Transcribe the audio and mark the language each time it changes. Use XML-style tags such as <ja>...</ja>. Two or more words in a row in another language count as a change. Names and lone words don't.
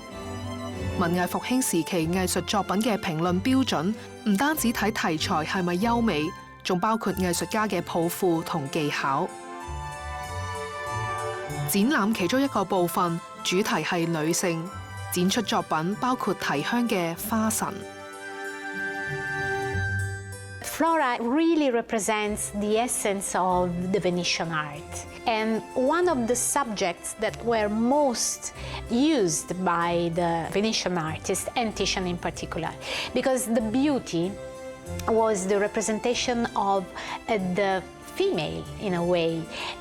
<yue>文藝復興時期藝術作品嘅評論標準，唔單止睇題材係咪優美，仲包括藝術家嘅抱負同技巧。展覽其中一個部分，主題係女性，展出作品包括提香嘅《花神》。</yue> <en>Flora really represents the essence of the Venetian art. And one of the subjects that were most used by the Venetian artists, and Titian in particular, because the beauty was the representation of the female in a way.</en>